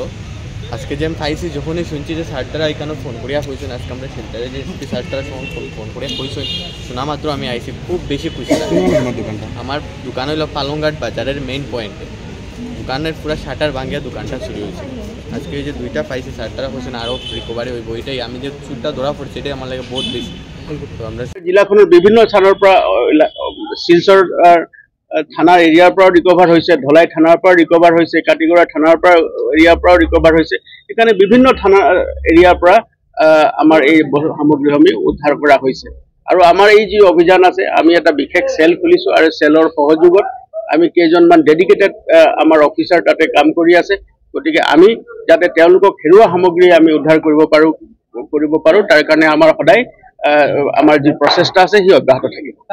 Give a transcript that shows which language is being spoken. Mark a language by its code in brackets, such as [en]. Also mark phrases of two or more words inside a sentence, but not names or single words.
[bn] আজকে যে আমি পাইছি, যখনই শুনছি যে স্যারটারা এখানে ফোন করিয়া কইছেন, আজকে আমরা সেন্টারে যে স্যারটারা ফোন করিয়া কইছেন, শোনা মাত্র আমি আইছি, খুব বেশি খুশি লাগে। আমার দোকান হইল পালংঘাট বাজারের মেইন পয়েন্টে। দোকানের পুরো শাটার ভাঙিয়া দোকানটা চুরি হয়েছে। আজকে এই যে 2টা পাইছি, স্যারটারা কইছেন আরও রিকভারি হইব। এটাই আমি যে চুরটা ধরা পড়ছে এটাই আমার লাগে বহুত বেশি। তো আমরা [as] জিলাখনৰ বিভিন্ন স্থানৰ পৰা শিলচৰ থানাৰ এৰিয়াৰ পৰাও ৰিকভাৰ হৈছে, ধলাই থানাৰ পৰা ৰিকভাৰ হৈছে, কাটিগড়া থানাৰ পৰা এৰিয়াৰ পৰাও ৰিকভাৰ হৈছে। সেইকাৰণে বিভিন্ন থানা এৰিয়াৰ পৰা আমাৰ এই সামগ্ৰীসমূহ উদ্ধাৰ কৰা হৈছে আৰু আমাৰ এই যি অভিযান আছে আমি এটা বিশেষ চেল খুলিছোঁ আৰু চেলৰ সহযোগত আমি কেইজনমান ডেডিকেটেড আমাৰ অফিচাৰ তাতে কাম কৰি আছে গতিকে আমি যাতে তেওঁলোকক হেৰুৱা সামগ্ৰী আমি উদ্ধাৰ কৰিব পাৰোঁ তাৰ কাৰণে আমাৰ সদায় আমাৰ যি প্ৰচেষ্টা আছে সি অব্যাহত থাকিব